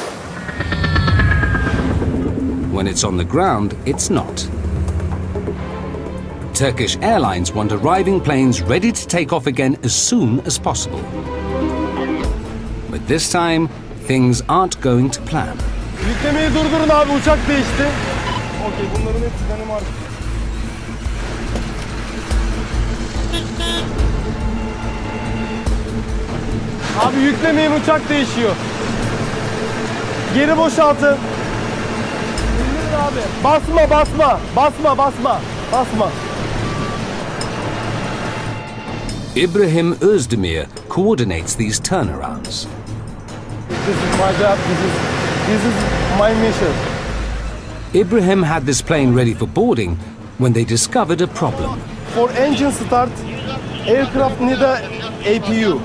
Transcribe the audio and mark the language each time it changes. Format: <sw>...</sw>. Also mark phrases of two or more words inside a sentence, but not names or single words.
<en>When it's on the ground, it's not. Turkish Airlines want arriving planes ready to take off again as soon as possible. But this time, things aren't going to plan.</en> <tr>Yüklemeyi durdurun abi, uçak değişti. Okey, bunların hepsi benim artık. Abi yüklemeyin, uçak değişiyor. Geri boşaltın. İndirin abi. Basma, basma. Basma, basma. Basma.</tr> <en>Ibrahim Özdemir coordinates these turnarounds. This is my job. This is my mission. Ibrahim had this plane ready for boarding when they discovered a problem. For engine start, aircraft need a APU.</en>